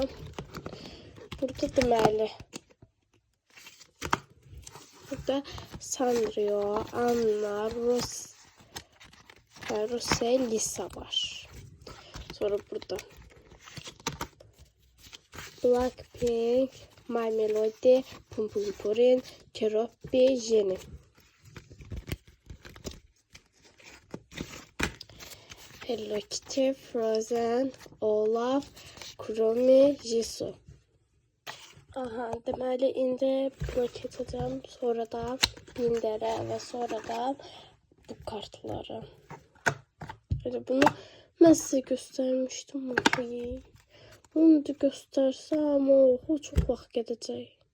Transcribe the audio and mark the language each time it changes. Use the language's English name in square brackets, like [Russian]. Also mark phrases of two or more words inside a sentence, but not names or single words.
[Azerbaijani] Burada deməli. Burada Sanrio, Anna, Rose, Lisa var. Sonra burada Blackpink, My Melody, Pum Pum Purin, Keroppi, Jenny. Hello Kitty, Frozen, Olaf, Kurumi, Jisoo. Aha, deməli indi buna keçəcəm, sonra da Binder'e ve sonra da bu kartları. [Turkish] Bunu ben size göstermiştim. [Azerbaijani] Bunu da [Turkish] göstersem o çok [Azerbaijani] vaxt gedəcək.